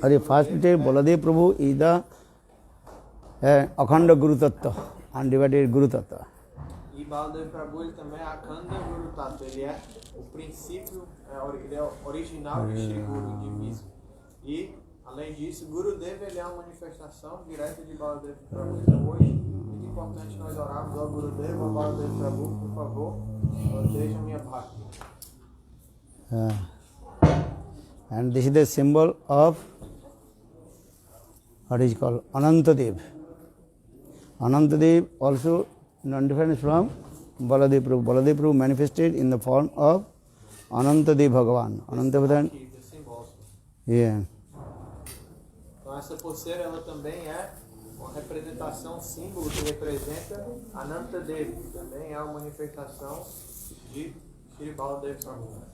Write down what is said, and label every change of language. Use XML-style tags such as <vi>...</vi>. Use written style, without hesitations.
<en>The first day, Baladev Prabhu is the Akhanda Guru Tattva, undivided Guru Tattva.</en> <pt>E Baladev Prabhu ele também é Akhanda Guru Tattva. Ele é o princípio, ele é original de Shri Guru, divino. E, além disso, Gurudev ele é uma manifestação direta de Baladev Prabhu. Então, hoje, muito importante nós orarmos ao Gurudev, ao Baladev Prabhu, por favor, proteja minha bhakti.</pt> <en>And this is the symbol of what is called Anantadev. Anantadev also non-different from Baladev Prabhu. Baladev Prabhu manifested in the form of Anantadev Bhagavan. Anantadev. Yeah.</en> <pt>Então essa pulseira ela também é uma representação, símbolo que representa Anantadev, que também é uma manifestação de Shri Baladev Prabhu.</pt>